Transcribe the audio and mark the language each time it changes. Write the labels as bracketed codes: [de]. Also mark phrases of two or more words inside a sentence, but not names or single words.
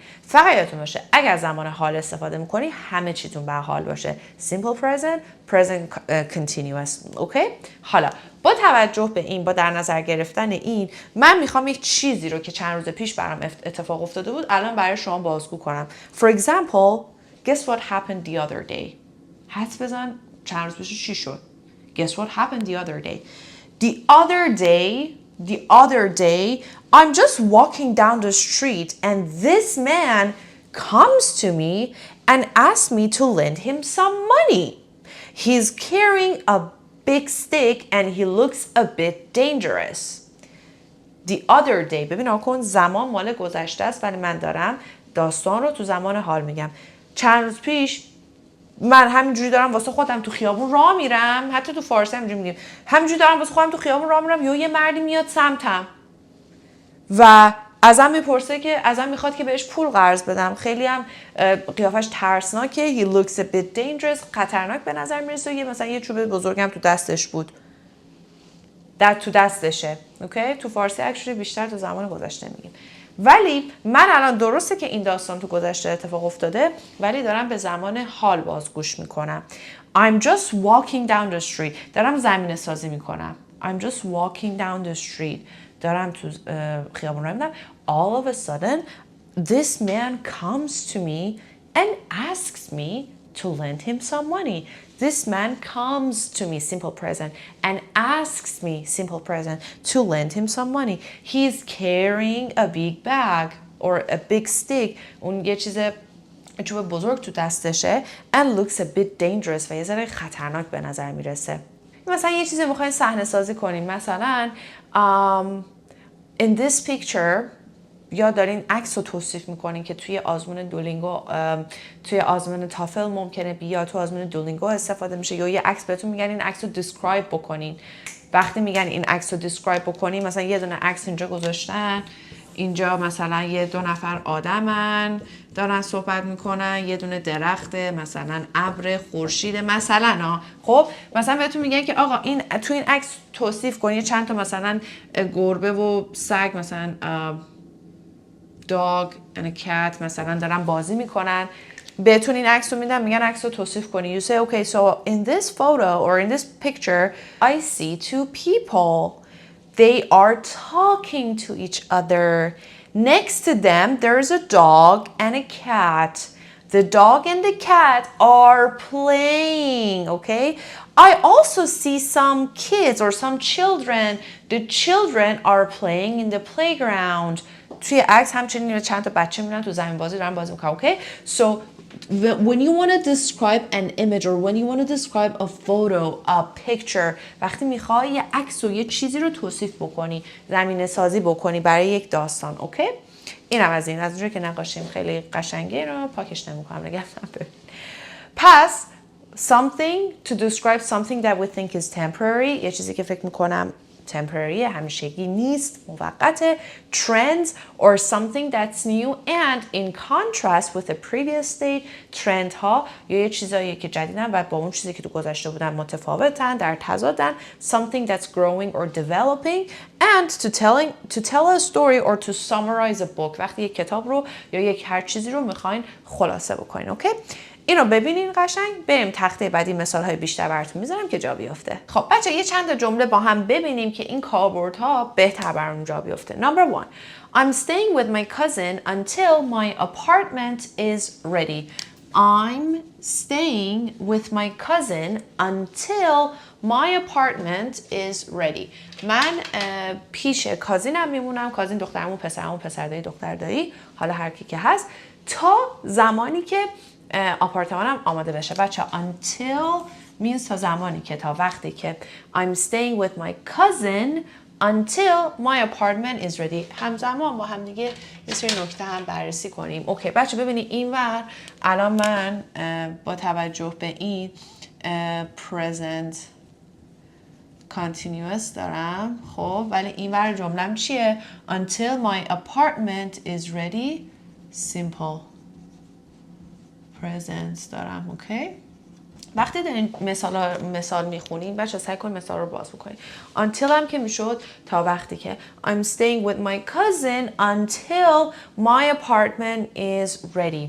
[fa] فقط یادتون باشه اگر از زمان حال استفاده میکنین همه چیتون به حال باشه. [en] Simple present, present continuous. [fa] اوکی؟ حالا با توجه به این، با در نظر گرفتن این، من میخوام یک چیزی رو که چند روز پیش برام اتفاق افتاده بود الان برای شما بازگو کنم. [en] For example, guess what happened the other day? [fa] حدس بزن چند روز پیش چی شد؟ [en] Guess what happened the other day? The other day, I'm just walking down the street and this man comes to me and asks me to lend him some money. He's carrying a big stick and he looks a bit dangerous. The other day، [fa] ببین آکن زمان مال گذشته است ولی من دارم داستان رو تو زمان حال میگم. چند روز پیش من همینجوری دارم واسه خودم تو خیابون راه میرم، حتی تو فارسی همینجوری میگیم، همینجوری دارم واسه خودم تو خیابون راه میرم، یه مردی میاد سمتم و ازم میپرسه که ازم میخواد که بهش پول قرض بدم. خیلی هم قیافش ترسناکه. [en] He looks a bit dangerous. [fa] خطرناک به نظر میرسه. مثلا یه چوب بزرگم تو دستش بود. تو دستشه. اوکی؟ تو فارسی اکچولی بیشتر تو زمان گذشته میگیم. ولی من الان درسته که این داستان تو گذشته اتفاق افتاده ولی دارم به زمان حال بازگوش میکنم. [en] I'm just walking down the street. [fa] دارم زمینه سازی میکنم. [en] I'm just walking down the street. [fa] دارم تو خیابون راه میرم. [en] All of a sudden this man comes to me and asks me to lend him some money. This man comes to me, simple present, and asks me, simple present, to lend him some money. He's carrying a big bag or a big stick. [fa] اون یه چوب بزرگ تو دستشه [en] and looks a bit dangerous [fa] و یه ذره خطرناک به نظر میرسه. مثلا یه چیزی میخواین صحنه سازی کنین. مثلا [en] in this picture [fa] یا دارین عکس رو توصیف میکنین که توی آزمون دولینگو، توی آزمون تافل ممکنه بیاد، تو آزمون دولینگو استفاده میشه. یا یه عکس بهتون میگن این عکس رو دیسکرایب بکنین. وقتی میگن این عکس رو دیسکرایب بکنین، مثلا یه دونه عکس اینجا گذاشتن، اینجا مثلا یه 2 نفر آدمن دارن صحبت میکنن، یه دونه درخته، مثلا ابر، خورشید مثلا. خب مثلا بهتون میگن که آقا این تو این عکس توصیف کنین چند تا مثلا گربه و سگ، مثلا [en] dog and a cat [fa] مثلا دارن بازی میکنن. بهتون این عکس رو میدن، میگن عکس رو توصیف کنی. [en] You say, okay, so in this photo or in this picture, I see 2 people. They are talking to each other. Next to them, there's a dog and a cat. The dog and the cat are playing, okay? I also see some kids or some children. The children are playing in the playground. [fa] توی عکس همچنین چند تا بچه میرن تو زمین بازی دارن بازی میکنن. [en] اوکی so when you want to describe an image or when you want to describe a photo, a picture [fa] وقتی میخوای یه عکس و یه چیزی رو توصیف بکنی، زمینه سازی بکنی برای یک داستان. اوکی اینم از اونجایی که نقاشیم خیلی قشنگه رو پاکش نمیکنم نگم. پس [en] something to describe something that we think is temporary، [fa] یه چیزی که فکر میکنم temporary همیشگی نیست، موقته. [en] Trends or something that's new and in contrast with the previous state. [fa] trend ها یا یه چیزایی که جدیدن و با اون چیزی که تو گذشته بودن متفاوتن، در تضادن. [en] Something that's growing or developing and to tell a story or to summarize a book. [fa] وقتی یک کتاب رو یا یک هر چیزی رو میخواین خلاصه بکنین. اوکی اینو ببینین قشنگ. بریم تخته بعدی مثال‌های بیشتر براتون میذارم که جا بیفته. خب بچه یه چند تا جمله با هم ببینیم که این کاربردها بهتر برامون جا بیفته. [en] Number 1. I'm staying with my cousin until my apartment is ready. I'm staying with my cousin until my apartment is ready. [fa] من پیش کازینم میمونم. کازین دخترمون، پسرمون، پسردایی، دختردایی، حالا هر کی که هست، تا زمانی که آپارتمانم آماده بشه. بچه [en] until means [fa] تا زمانی که، تا وقتی که. [en] I'm staying with my cousin until my apartment is ready. [fa] همزمان با هم دیگه یه سری نکته هم بررسی کنیم. اوکی بچه ببینید اینور الان من با توجه به این [en] present continuous [fa] دارم. خب ولی اینور جملم چیه؟ [en] Until my apartment is ready simple present [fa] دارم. اوکی وقتی دارین مثال میخونین بچه سعی کن مثال رو باز بکنین. Until هم که میشد تا وقتی که. [en] I'm staying with my cousin until my apartment is ready.